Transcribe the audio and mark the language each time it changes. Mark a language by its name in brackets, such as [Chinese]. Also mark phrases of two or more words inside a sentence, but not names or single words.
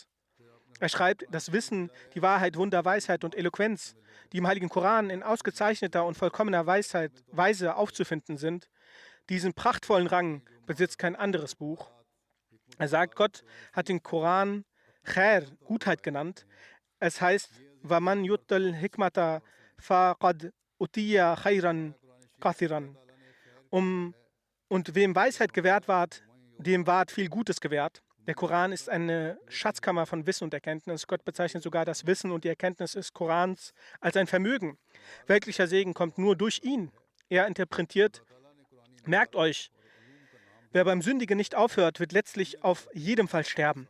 [German] Er schreibt, das Wissen, die Wahrheit, Wunder, Weisheit und Eloquenz, die im heiligen Koran in ausgezeichneter und vollkommener Weise aufzufinden sind, diesen prachtvollen Rang besitzt kein anderes Buch. Er sagt, Gott hat den Koran Khair, Gutheit genannt. Es heißt, [Arabic] وَمَنْ يُؤْتَ الْحِكْمَةَ فَقَدْ أُوتِيَ خَيْرًا كَثِيرًا. [German] Und wem Weisheit gewährt ward, dem ward viel Gutes gewährt. Der Koran ist eine Schatzkammer von Wissen und Erkenntnis. Gott bezeichnet sogar das Wissen und die Erkenntnis des Korans als ein Vermögen. Weltlicher Segen kommt nur durch ihn. Er interpretiert, merkt euch, wer beim Sündigen nicht aufhört, wird letztlich auf jedem Fall sterben.